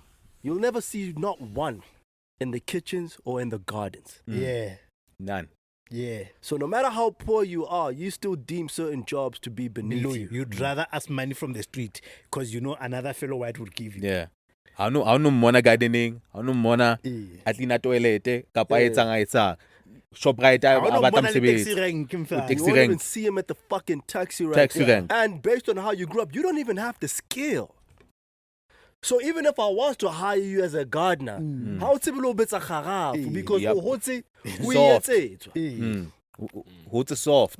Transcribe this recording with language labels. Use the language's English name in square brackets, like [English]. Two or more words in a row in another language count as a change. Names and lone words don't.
[English] You'll never see not one in the kitchens or in the gardens. Yeah. None. Yeah. So no matter how poor you are, you still deem certain jobs to be beneath you. You'd rather ask money from the street because another fellow white would give you. Yeah. I know mona gardening, I know [Southern Sotho] mona atlina [English] toilet, [Southern Sotho] kapa etsa [English] shop right I don't even see him at the fucking taxi rank. And based on how you grew up, you don't even have the skill. So even if I was to hire you as a gardener, how it's a little bit of because what's soft.